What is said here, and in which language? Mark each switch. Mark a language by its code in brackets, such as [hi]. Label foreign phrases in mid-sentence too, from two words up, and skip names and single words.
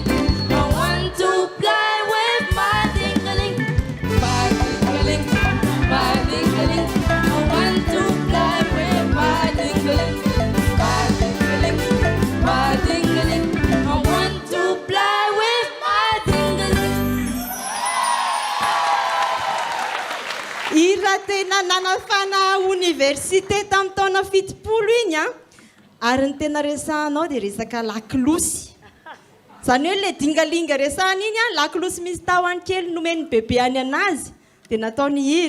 [en] I want to fly with my ding-a-ling, my ding-a-ling, my ding-a-ling. I want to fly with my ding-a-ling, my ding-a-ling, my ding-a-ling. I want to fly with my ding-a-ling. [mg] Hira tena nanafana université tamin'ny taona 70 igny a, ary ny tena resahanao dia resaka laklosy. Zany hoe le dingalinga resahana iny a, laklosy misy tahony kely nomeny bebe any anazy dia nataony hira.